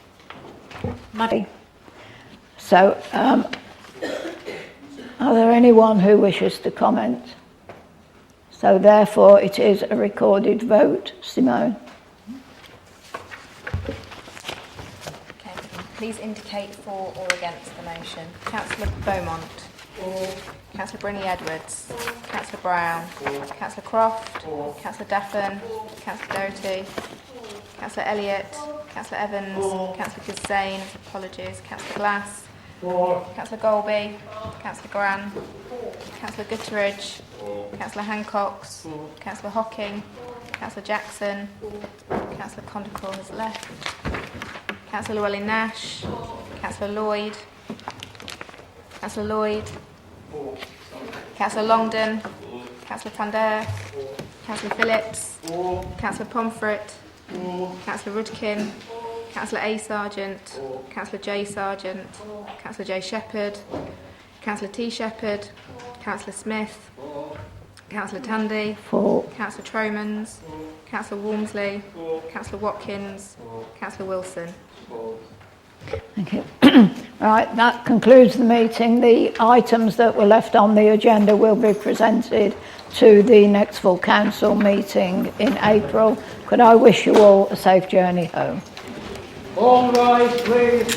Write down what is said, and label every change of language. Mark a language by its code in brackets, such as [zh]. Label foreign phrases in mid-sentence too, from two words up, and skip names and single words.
[en] So, are there anyone who wishes to comment? So therefore it is a recorded vote. Simone? Okay, please indicate for or against the motion. Councillor Beaumont. For. Councillor Brynny Edwards. Councillor Brown. Councillor Croft. Councillor Daffin. Councillor Doherty. Councillor Elliott. Councillor Evans. Councillor Gissane. Apologies. Councillor Glass. Councillor Golby. Councillor Gran. Councillor Gutteridge. Councillor Hancox. Councillor Hocking. Councillor Jackson. Councillor Condacor has left. Councillor Llewellyn Nash. Councillor Lloyd. Councillor Lloyd. Councillor Longdon. Councillor Tander. Councillor Phillips. Councillor Pomfret. Councillor Rudkin. Councillor A. Sargent. Councillor J. Sargent. Councillor J. Shepherd. Councillor T. Shepherd. Councillor Smith. Councillor Tandy. Councillor Tromans. Councillor Walmsley. Councillor Watkins. Councillor Wilson. Thank you. Right, that concludes the meeting. The items that were left on the agenda will be presented to the next full council meeting in April. Could I wish you all a safe journey home? All rise, please.